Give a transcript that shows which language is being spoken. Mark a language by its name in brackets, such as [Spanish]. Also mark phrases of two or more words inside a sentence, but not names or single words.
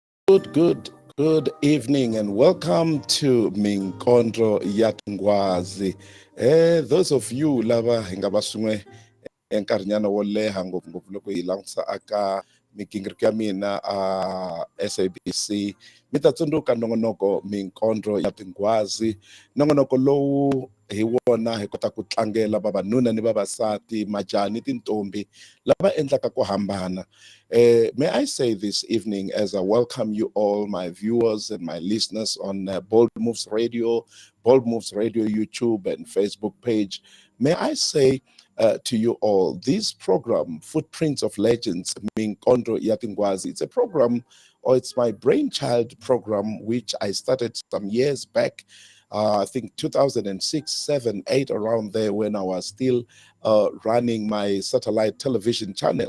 [English] Good evening and welcome to Minkondzo Tinghwazi. Those of you [Tsonga] lava hingabasungwe enkarnyana wo leha ngopfungopfu loko hi langutisa aka migingiriko ya mina SABC mi ta tsundzuka nongonoko Minkondzo Tinghwazi, nongonoko lowu hi wona hi kota ku tlangela vavanuna ni vavasati, majaha ni tintombi lava endlaka ku hambana. [English] May I say this evening, as I welcome you all, my viewers and my listeners on Bold Moves Radio YouTube and Facebook page, may I say to you all, this program, Footprints of Legends, Minkondzo Tinghwazi, it's a program, or it's my brainchild program, which I started some years back, I think 2006, 7, 8, around there, when I was still running my satellite television channel.